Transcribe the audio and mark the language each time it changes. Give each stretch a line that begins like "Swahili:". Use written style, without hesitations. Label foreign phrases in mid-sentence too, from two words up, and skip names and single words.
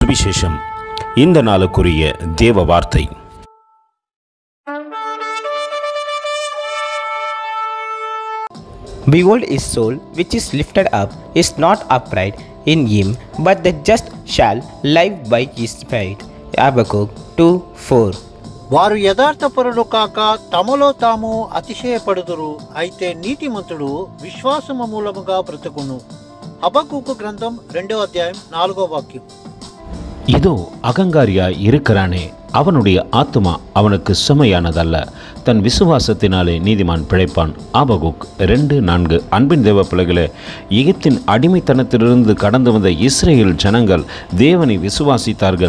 Tamil: சுவிசேஷம். இந்த நாளுக்குரிய தேவ வார்த்தை.
English: Behold, his soul which is lifted up is not upright in him, but the just shall live by his faith. Habakkuk 2:4.
Telugu: వారు యథార్థపరులు కాక తమలో తాము అతిశయపడుదురు, అయితే నీతిమంతుడు విశ్వాసము మూలముగా బ్రతుకును. హబక్కూకు గ్రంథం 2వ అధ్యాయం 4వ వాక్యం.
Tamil: இதோ அகங்காரியாய் இருக்கிறானே, அவனுடைய ஆத்துமா அவனுக்கு சுமையானதல்ல, தன் விசுவாசத்தினாலே நீதிமான் பிழைப்பான். ஆபகுக் 2:4. அன்பின் தேவ பிள்ளைகளே, எகிப்தின் அடிமைத்தனத்திலிருந்து கடந்து வந்த இஸ்ரேல் ஜனங்கள் தேவனை விசுவாசித்தார்கள்.